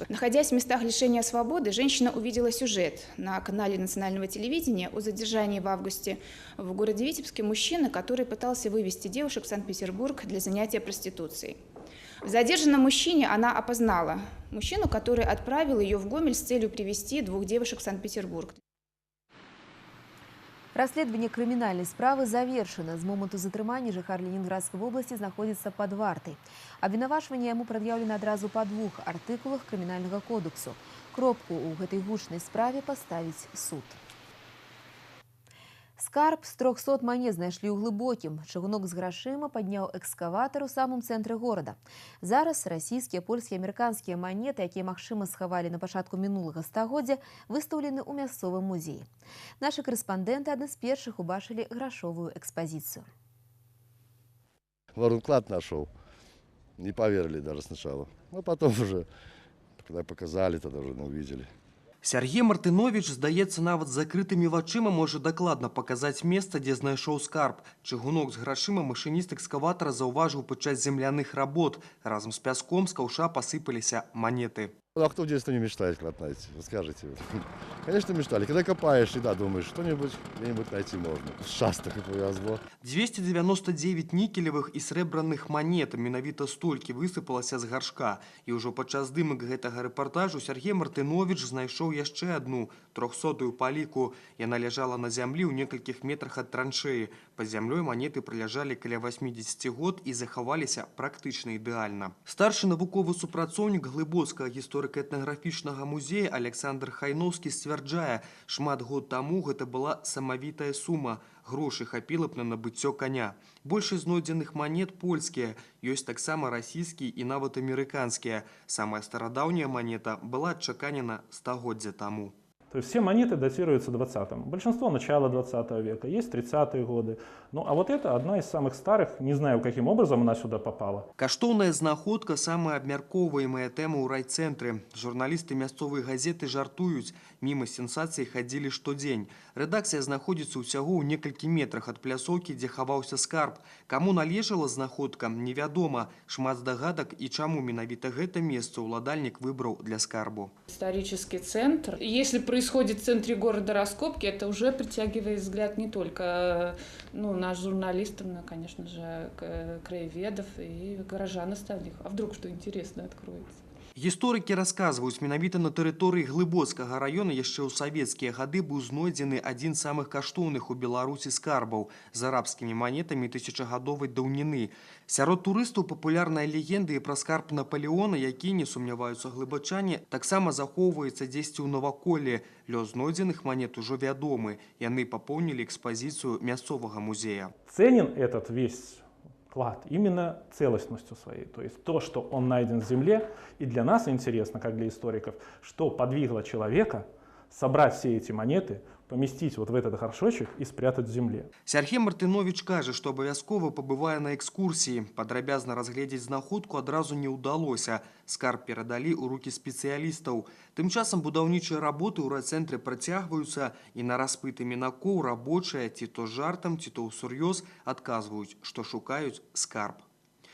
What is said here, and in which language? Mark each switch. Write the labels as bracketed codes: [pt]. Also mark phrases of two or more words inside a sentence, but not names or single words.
[ru] Находясь в местах лишения свободы, женщина увидела сюжет на канале национального телевидения о задержании в августе в городе Витебске мужчины, который пытался вывести девушек в Санкт-Петербург для занятия проституцией. В задержанном мужчине она опознала мужчину, который отправил ее в Гомель с целью привезти двух девушек в Санкт-Петербург. [be] Расследаванне крымінальнай справы завершана. З моманту затрымання жыхар Ленінградскай вобласці знаходзіцца пад вартай. Абвінавачванне яму прад'яўлена адразу па 2 артыкулах крымінальнага кодексу. Кропку ў гэтай гучнай справе паставіць суд. Скарб з 300 манет знайшлі ў глыбокім. Чыгунок з грашыма падняў экскаватар у самым цэнтры горада. Зараз расійскія, польскія, амерыканскія манеты, якія, магчыма, схавалі на пачатку мінулага стагоддзя, выстаўлены ў мясцовым музеі. Нашы корэспандэнты адны з першых убачылі грашовую экспазіцыю. [ru] Ворон клад нашел. Не поверили даже сначала. Но потом уже, когда показали, тогда уже увидели. [be] Сергей Мартынович, здаецца, нават з закрытымі вачыма можа дакладна паказаць месца, дзе знайшоў скарб. Чыгунок з грашыма машыніст экскаватара заўважыў падчас земляных работ. Разам з пяском з каўша пасыпаліся монеты. [ru] Ну, а кто в детстве не мечтает клад найти? Вы скажите. Конечно, мечтали. Когда копаешь, всегда думаешь, что-нибудь где-нибудь найти можно. Шаста, как повезло. [be] 299 никелевых і срэбраных монет, менавіта столькі высыпалася з гаршка. І ўжо падчас здымак гэтага рэпартажу Сергей Мартынович знайшоў яшчэ адну 300-ю паліку. Яна ляжала на зямлі ў некалькіх метрах ад траншеі. Пад зямлёй монеты праляжалі каля 80 год і захаваліся практычна ідэальна. Старшы навуковы супрацоўнік Глыбоцкага гісторыка-этнаграфічнага музея Александр Хайноўскі сцвярджае, шмат год таму гэта была самавітая сума. Грошы хапіла б на набыццё коня. Большасць знойдзеных монет польскія, ёсць таксама расійскія і нават амерыканскія. Самая старадаўняя монета была адчаканена стагоддзя таму. [ru] То есть все монеты датируются 20-м. Большинство начала 20 века, есть 30-е годы. Ну а вот это одна из самых старых, не знаю, каким образом она сюда попала. [be] Каштоўная знаходка – самая абмяркоўваемая тэма ў райцэнтры. Журналісты мясцовай газеты жартуюць, міма сенсацыі хадзілі штодзень. Рэдакцыя знаходзіцца ўсяго ў некалькі метрах ад пляцоўкі, дзе хаваўся скарб. Каму належала знаходка, невядома. Шмат здагадак і чаму менавіта гэта месца ўладальнік выбраў для скарбу. [ru] Исторический центр. Если происходит в центре города раскопки, это уже притягивает взгляд не только нас, журналистов, но, конечно же, краеведов и горожан остальных. А вдруг что интересное откроется? [be] Гісторыкі расказваюць, менавіта на тэрыторыі Глыбоцкага раёна яшчэ ў савецкія гады быў знойдзены адзін з самых каштоўных у Беларусі скарбаў з арабскімі манетамі тысячагадовай даўніны. Сярод турыстаў папулярная легенда і пра скарб Наполеона, які, не сумняваюцца глыбачане, таксама захоўваецца дзесьці ў наваколлі. Лёс знойдзеных манет ужо вядомы. Яны папоўнілі экспазіцыю мясцовага музея. [ru] Ценен этот весь клад именно целостностью своей. То есть то, что он найден в земле, и для нас интересно, как для историков, что подвигло человека собрать все эти монеты, поместить вот в этот горшочек и спрятать в земле. [be] Сергей Мартынович кажа, што абавязкова пабывае на экскурсіі. Падрабязна разгледзець знаходку адразу не ўдалося. Скарб перадалі ў рукі спецыялістаў. Тым часам будаўнічыя работы ў райцэнтры працягваюцца, і на распыты мінакоў рабочыя ці то жартам, ці то ўсур'ёз адказваюць, што шукаюць скарб.